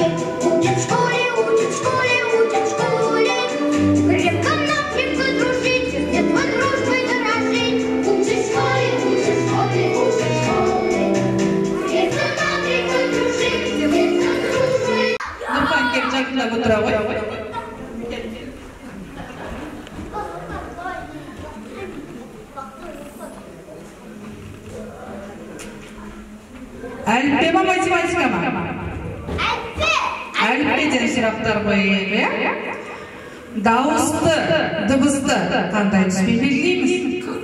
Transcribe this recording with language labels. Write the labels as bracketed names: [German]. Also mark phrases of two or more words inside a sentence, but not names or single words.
[Russian] Учат в школе, учат в школе, учат в школе. Крепко-накрепко дружить, с детства дружбой дорожить. Учат в школе, учат в школе, учат в школе. Крепко-накрепко дружить, с детства дружбой. [Kazakh] Нұрхан келіп жақындап отыра ғой. Әліппе ма, математика ма? Әліппе. Әліппеден сұрақтар қойайық, иә? Дауысты, дыбысты қандай түспен белгілейміз?